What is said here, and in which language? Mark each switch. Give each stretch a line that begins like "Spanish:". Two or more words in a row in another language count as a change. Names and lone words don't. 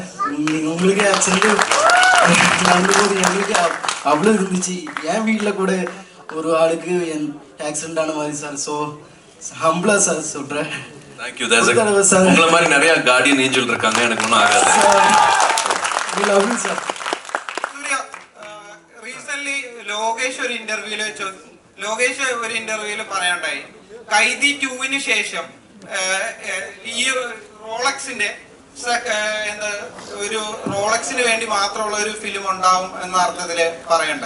Tamil: உங்களுக்கே ஆக்சிடென்ட்டு நடந்தபோது எங்களுக்கு அவ்வளோ இருந்துச்சு. என் வீட்டில் கூட ஒரு ஆளுக்கு ஆக்சிடென்ட் ஆன மாதிரி சார்.
English: so humbly
Tamil: சார் சொல்கிறேன்.
English: thank you.
Tamil: உங்களை மாதிரி நிறைய
English: guardian angel
Tamil: இருக்காங்க, எனக்கு ஒன்றும் ஆகாது. சார்
Malayalam: റീസെന്റ് ലോകേഷ് ഒരു ഇന്റർവ്യൂല് പറയാണ്ടായി കൈദി 2-ന് ശേഷം ഈ റോളക്സിന്റെ എന്താ ഒരു റോളക്സിന് വേണ്ടി മാത്രമുള്ള ഒരു ഫിലിം ഉണ്ടാവും എന്ന അർത്ഥത്തില് പറയണ്ടായി.